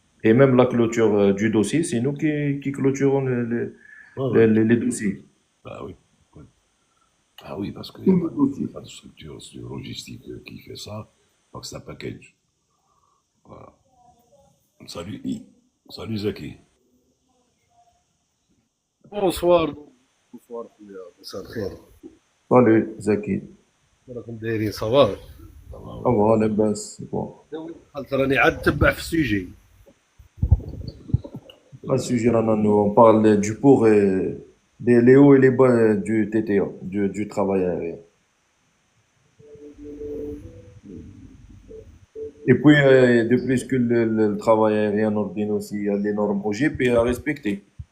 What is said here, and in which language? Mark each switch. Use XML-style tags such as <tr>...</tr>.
<fr>Et même la clôture du dossier, c'est nous qui clôturons les dossiers. Bah oui. Ah oui, parce qu'il n'y a pas de structure logistique qui fait ça. Donc c'est un package. Voilà. Salut I. Salut Zaki.</fr> <ar>بونسوار بونسوار خويا مساء الخير</ar> <fr>Salut, Zaki.</fr> <ar>راكم دايرين صافا</ar> <fr>Ça va, لاباس. Bon.</fr> <ar>قلت راني عاد نتبع في السوجي</ar> <fr>Là, sujet, là, on parle du pour et les hauts et les bas du TTA, du travail aérien. Et puis, de plus que le travail aérien ordine aussi, il y a des normes OGP à respecter.</fr>